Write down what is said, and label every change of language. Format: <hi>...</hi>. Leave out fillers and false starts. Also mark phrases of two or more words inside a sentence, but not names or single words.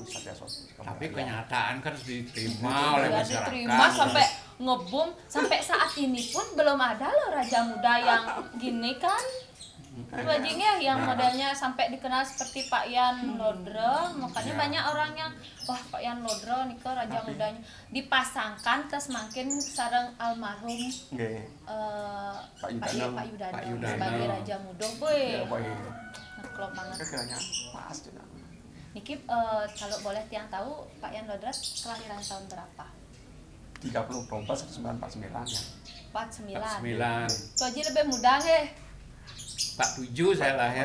<id>tapi kenyataan kan diterima oleh masyarakat. Diterima sampai ngebum, sampai saat ini pun belum ada loh Raja Muda yang gini kan. Wajingnya yang modelnya sampai dikenal seperti Pak Yan Lodre, makanya banyak orang yang wah Pak Yan Lodre nika Raja Mudanya dipasangkan terus makin sareng almarhum Pak Yudano sebagai Raja Muda boy. Klop banget. Kayaknya pas juga. Niki kalau boleh tiang tahu Pak Yan Lodra kelahiran tahun berapa? 30 Oktober 1949 ya. 49. 9. Tuh Haji lebih muda nggih. 47 saya lahir.</id>